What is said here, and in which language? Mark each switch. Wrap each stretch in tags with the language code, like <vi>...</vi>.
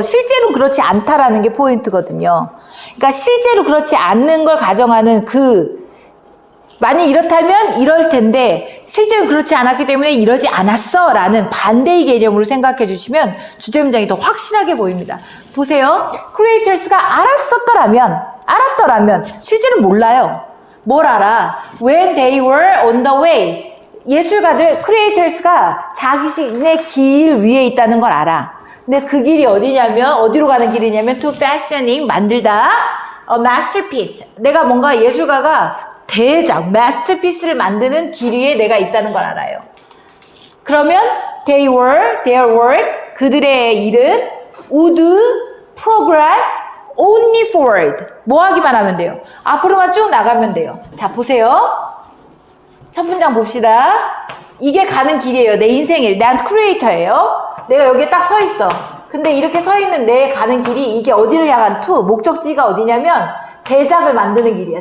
<ko>실제로는 그렇지 않다라는 게 포인트거든요. 그러니까 실제로 그렇지 않는 걸 가정하는 만약 이렇다면 이럴 텐데 실제로 그렇지 않았기 때문에 이러지 않았어 라는 반대의 개념으로 생각해 주시면 주제 문장이 더 확실하게 보입니다. 보세요. creators가 알았더라면 실제로 몰라요. 뭘 알아?</ko> <en>When they were on the way.</en> <ko>예술가들, creators가 자신의 길 위에 있다는 걸 알아. 근데 그 길이 어디로 가는 길이냐면 to fashioning, 만들다, a masterpiece. 내가 뭔가 예술가가 대작, masterpiece를 만드는 길 위에 내가 있다는 걸 알아요. 그러면 their work, 그들의 일은</ko> <en>would progress only forward.</en> <ko>뭐 하기만 하면 돼요? 앞으로만 쭉 나가면 돼요. 자, 보세요. 첫 문장 봅시다. 이게 가는 길이에요. 내 인생일. 난 크리에이터예요. 내가 여기에 딱 서 있어. 근데 이렇게 서 있는 내 가는 길이 이게 어디를 향한 목적지가 어디냐면 대작을 만드는 길이야.</ko>